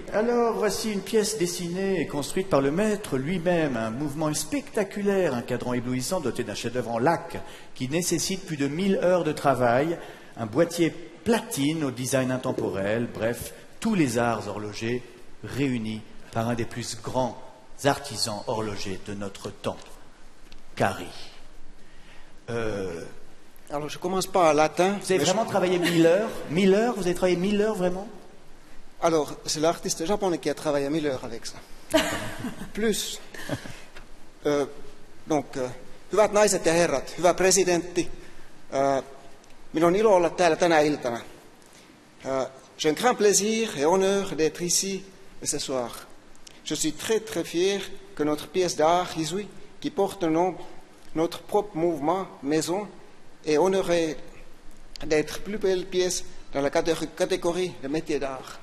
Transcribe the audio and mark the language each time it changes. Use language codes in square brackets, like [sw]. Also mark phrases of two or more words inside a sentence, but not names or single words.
[fr] Alors, voici une pièce dessinée et construite par le maître lui-même, un mouvement spectaculaire, un cadran éblouissant doté d'un chef-d'œuvre en lac qui nécessite plus de 1000 heures de travail, un boîtier platine au design intemporel, bref, tous les arts horlogers réunis par un des plus grands artisans horlogers de notre temps, Kari. Alors, je commence par latin. Vous avez vraiment travaillé 1000 heures 1000 heures? Vous avez travaillé 1000 heures vraiment? Alors, c'est l'artiste japonais qui a travaillé 1000 heures avec ça. Plus. [fi] Hyvät naiset ja herrat, hyvä presidentti, minun on ilo olla täällä tänä iltana. [fr] J'ai un grand plaisir et honneur d'être ici ce soir. Je suis très très fier que notre pièce d'art, Isui, qui porte le nom notre propre mouvement, maison, est honorée d'être plus belle pièce dans la catégorie de métier d'art.